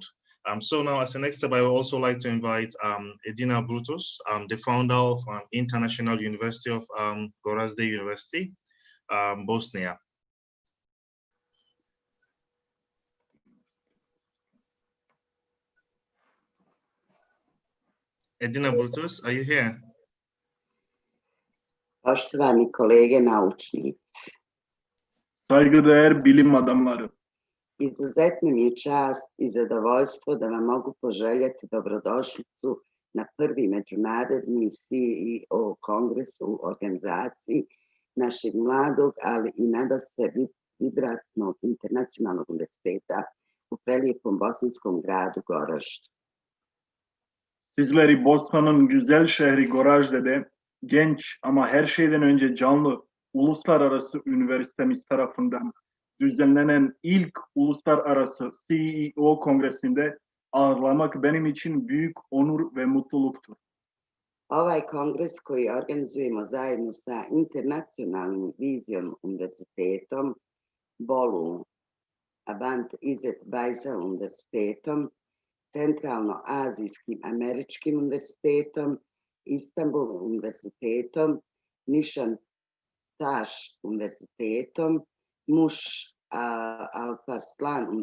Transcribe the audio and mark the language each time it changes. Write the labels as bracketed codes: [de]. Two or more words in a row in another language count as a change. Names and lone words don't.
[en] So now, as the next step, I would also like to invite Edina Brutus, the founder of International University of Gorazde University, Bosnia. Edina Brutus, are you here? [bs] Poštovani kolege naučnici, [tr] Saygıdeğer bilim adamları, [bs] izuzetno mi je čast i zadovoljstvo da vam mogu poželjeti dobrodošlicu na prvi međunarodni CEO kongres u organizaciji našeg mladog, ali i nadasve vibratnog internacionalnog univerziteta u prelijepom bosanskom gradu Goraždu. [tr] sizleri Bosna'nın güzel şehri Gorazde'de genç ama her şeyden önce canlı uluslararası üniversitemiz tarafından düzenlenen ilk uluslararası CEO kongresinde ağırlamak benim için büyük onur ve mutluluktur. [bs] Ovaj kongres koji organizujemo zajedno sa Internacionalnim vizijom univerzitetom, Bolu, Abant Izet Baysal univerzitetom, Centralno-azijskim američkim univerzitetom, Istanbul univerzitetom, Nišan Taš univerzitetom, Muš Alparslan